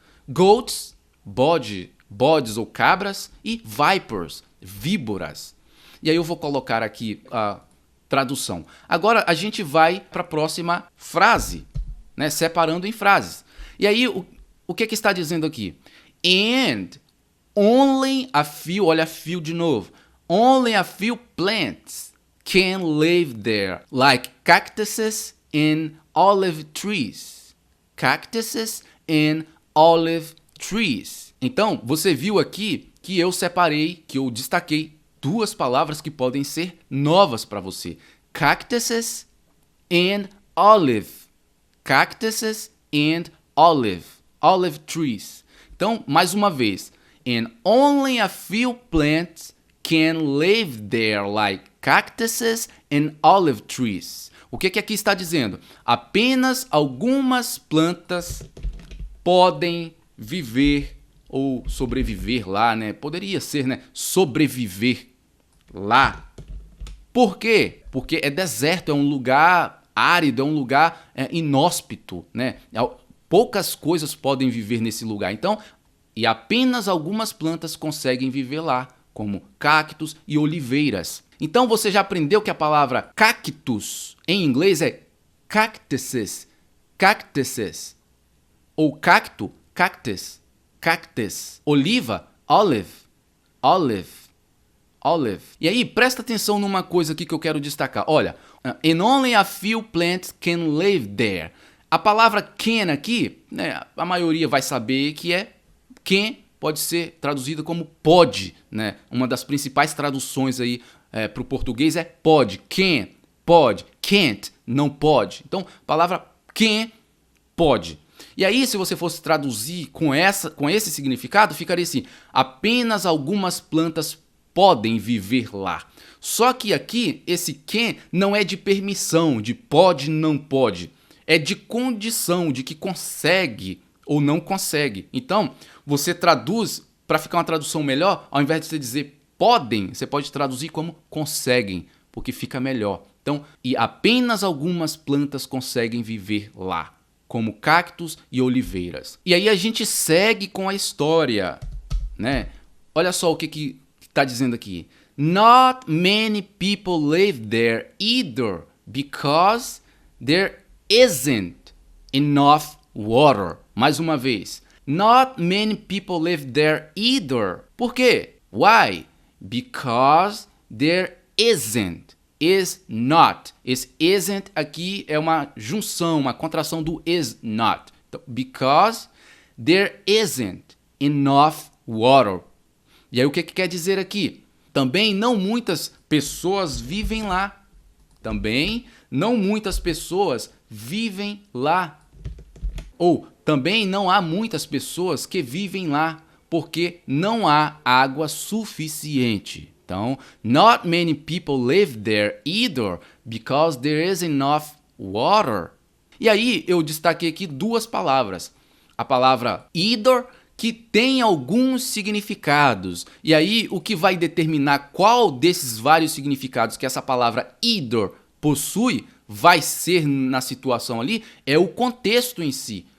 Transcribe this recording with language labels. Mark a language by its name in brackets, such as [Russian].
[Portuguese] Goats, bodes ou cabras e vipers, víboras. E aí eu vou colocar aqui a tradução. Agora a gente vai para a próxima frase, né? Separando em frases. E aí o que está dizendo aqui? [English] And only a few, [Portuguese] olha [English] a few [Portuguese] de novo. [English] Only a few plants can live there, like cactuses and olive trees. Cactuses and olive trees. [Portuguese] Então, você viu aqui que eu separei, que eu destaquei duas palavras que podem ser novas para você. [English] Cactuses and olive. Cactuses and olive. Olive trees. [Portuguese] Então, mais uma vez. [English] And only a few plants can live there, like cactuses and olive trees. [Portuguese] O que aqui está dizendo? Apenas algumas plantas podem viver ou sobreviver lá, né? Poderia ser, né? Sobreviver lá. Por quê? Porque é deserto, é um lugar árido, é um lugar inóspito, né? Poucas coisas podem viver nesse lugar. Então, e apenas algumas plantas conseguem viver lá, como cactos e oliveiras. Então você já aprendeu que a palavra cactus em inglês é cactuses, cactuses. Ou cacto, cactus, cactus. Oliva, olive, olive, olive. E aí, presta atenção numa coisa aqui que eu quero destacar. Olha, and only a few plants can live there. A palavra can aqui, né, a maioria vai saber que é can, pode ser traduzida como pode, né? Uma das principais traduções aí para o português é pode, can. pode. Can't, não pode. Então, a palavra can, pode. E aí, se você fosse traduzir com esse significado, ficaria assim: apenas algumas plantas podem viver lá. Só que aqui, esse can não é de permissão, de pode, não pode. É de condição, de que consegue ou não consegue. Então, você traduz, para ficar uma tradução melhor, ao invés de você dizer podem, você pode traduzir como conseguem, porque fica melhor. Então, e apenas algumas plantas conseguem viver lá, como cactos e oliveiras. E aí a gente segue com a história, né? Olha só o que está dizendo aqui. [English] Not many people live there either because there isn't enough water. [Portuguese] Mais uma vez. [English] Not many people live there either. [Portuguese] Por quê? [English] Why? Because there isn't. Is not. [Portuguese] Esse isn't aqui é uma junção, uma contração do is not. [English] Então, because there isn't enough water. [Portuguese] E aí o que quer dizer aqui? Também não muitas pessoas vivem lá. Também não muitas pessoas vivem lá. Ou também não há muitas pessoas que vivem lá porque não há água suficiente. [English] Então, not many people live there either because there is enough water. [Portuguese] E aí eu destaquei aqui duas palavras. A palavra either, que tem alguns significados. E aí o que vai determinar qual desses vários significados que essa palavra either possui vai ser na situação ali é o contexto em si.